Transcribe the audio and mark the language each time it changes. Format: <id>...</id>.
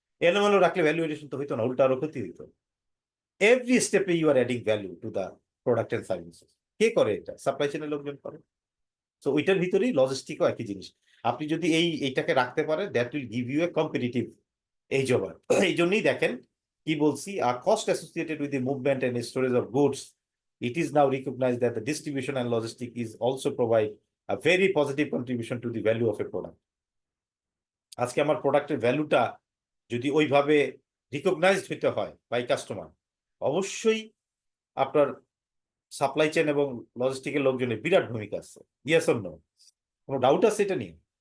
<bn>এলোমেলো রাখলে value addition তো হইতো না, উল্টা আরো ক্ষতি হইতো।</bn> <en>Every স্টেপে you are adding value to the product and services.</en> <bn>কে করে এটা? সাপ্লাই চেইনের লোকজন করে। সো ওইটার ভিতরেই লজিস্টিকও একই জিনিস। আপনি যদি এইটাকে রাখতে পারেন,</bn> <en>That will give you a competitive edge over.</en> <bn>এই জন্যই দেখেন কি বলছি,</bn> <en>আর cost associated with the movement and storage of goods, it is now recognized that the distribution and logistics is also provide a very positive contribution to the value of a product.</en> <bn>আজকে আমার প্রোডাক্টের ভ্যালুটা যদি ওইভাবে recognised হতে হয় by customer, অবশ্যই আপনার সাপ্লাই চেইন এবং লজিস্টিকের লোকজনের বিরাট ভূমিকা আছে।</bn> <en>Yes or no?</en> <bn>কোনো ডাউট আছে এটা নিয়ে?</bn>